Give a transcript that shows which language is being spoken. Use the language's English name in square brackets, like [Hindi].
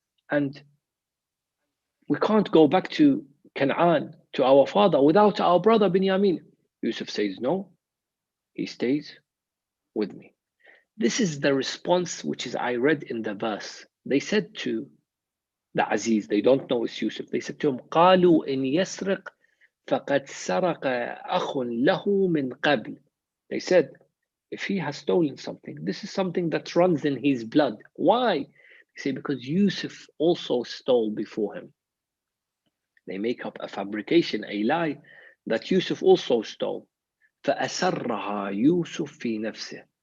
[English] And we can't go back to Canaan, to our father, without our brother Binyamin. Yusuf says, no, he stays with me. This is the response which is I read in the verse. They said to the Aziz, they don't know it's Yusuf. They said to him, [Arabic] قالوا إن يسرق فقد سرق أخ له من قبل. [English] They said, if he has stolen something, this is something that runs in his blood. Why? They say, because Yusuf also stole before him. They make up a fabrication, a lie, that Yusuf also stole. [Arabic] فأسرها يوسف في نفسه.